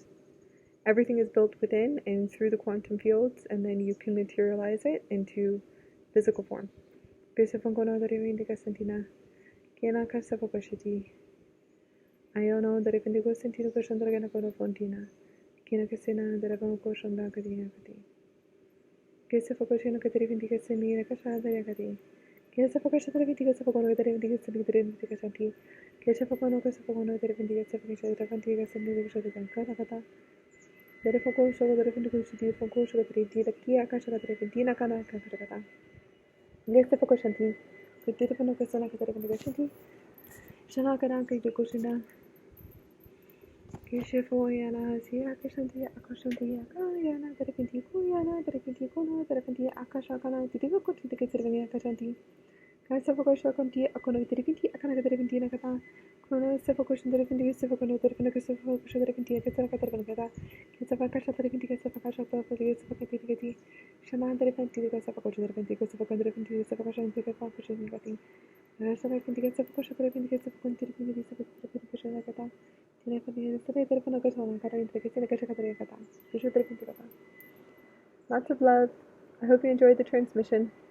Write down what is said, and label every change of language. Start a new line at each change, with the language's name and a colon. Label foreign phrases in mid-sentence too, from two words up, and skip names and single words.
English: Everything is built within and through the quantum fields, and then you can materialize it into physical form. Ayono dari pendigo sentino koshondra gana kono fontina. Kina kasena dari bango koshonda kadina kati. Kesa fokoshino kateri vindiga senina kashada yakati. Kesa fokosha dari vindiga fokono dari vindiga senina dari vindiga santi. Kesa fokono kasa fokono dari vindiga fokosha dari vindiga senina kashada kata kata. Dari fokosha dari vindiga sidi fokosha dari vindiga kia akasha dari vindiga kana kata kata. Kesa fokoshanti. Kiti fokono kasa na kateri vindiga santi. Shana kana kiti koshina. Keshefoyana, Siakashanti, Akashanti, Akayana, Terapinti, Kuyana, Terapinti, Kuna, Terapinti, Akashakana, Tidigo, Tidikitzervania, Kashanti, Kasavokoshakanti, Akono, Terapinti, Akana, Terapinti, Nakata, Kono, Sefokoshan, Terapinti, Sefokono, Terapinaka, Terapinti, Katarakatarvana, Kisavakasha, Terapinti, Kasavakasha, Sefokati, Shana, Terapinti, Kasavokosha, Terapinti, Kasavakan, Terapinti, Savakashan, Tekapakashan, Gati, Savakati, Kasavokosha, Terapinti, Kasavakon, Terapinti, Savakashan, Kata. Lots of love. I hope you enjoyed the transmission.